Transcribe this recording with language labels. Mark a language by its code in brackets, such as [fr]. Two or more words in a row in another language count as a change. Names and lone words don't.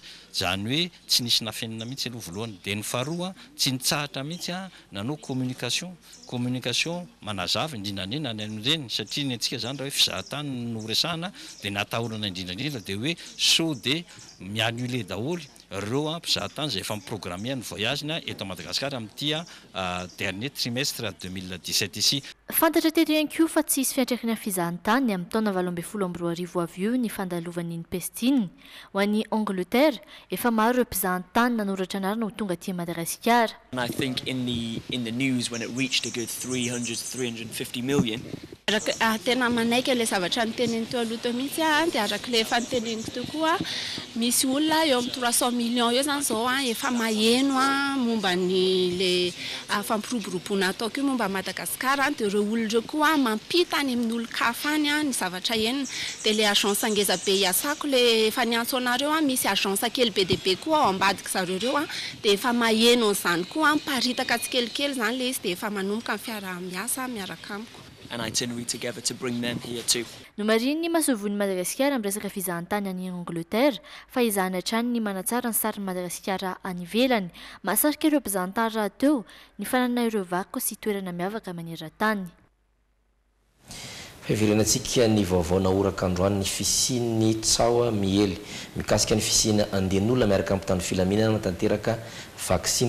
[mg] Zany hoe tsy nisy nafenina mihitsy aloha voalohany. Dia ny faharoa tsy nitsahatra mihitsy nanao communication manazava indrindrandrindra ny an'ireny satria ny antsika zany raha hoe fizahantany no resahana dia natahorana indrindrandrindra dia hoe sao dia miannulé daholo ireo mpizahantany izay efa miprogramme ny voyageny eto Madagasikara amin'ity [fr] dernier trimestre [mg] 2017 ici. Fantatra teto ihany koa fa tsy hisy fiantraikany fizahantany amin'ny taona 2024 avy eo ny fandalovan'ny pestiny ho an'ny Angleterre efa maro ireo mpizahantany nanoratra anarana ho tonga aty Madagasikara. [en] And I think in the news when it reached a good 300-350 million. [mg] Tena manaiky le zavatra niteneny teo aloha teo mihitsy dia arak'ilay efa niteneniko tokoa misy olona eo amin'ny 300 millions eo zany zao efa maheno momba ny le fampiroboroboana ataoko io momba Madagasikara dia ireo olona ireo koa mampita any amin'ny olo-kafa any ny zavatra henona dia le agence ngeza be iasako le efa niantso anareo misy agence kely be dia be koa ao ambadika zareo ireo dia efa maheno an'izany koa miparitaka tsikelikely zany le izy dia efa manomboka amin'ny fiara-miasa miaraka amiko. [en] An itinerary together to bring them here too. [mg] No mariny masovon'ny Madagasikara amin'ny resaka fizahantany any Angleterre fa izany hatrany ny manatsara ny sarin'ny Madagasikara any ivelany mahasarika ireo mpizahantany raha teo ny fananana ireo vakoka sy toerana miavaka maneran-tany. Fiverenantsika ny vaovao naoraka androany ny fisian'ny tsaoa miely mikasika ny fisiana andian'olona miaraka amin'ny tany filaminana tanteraka vaksiny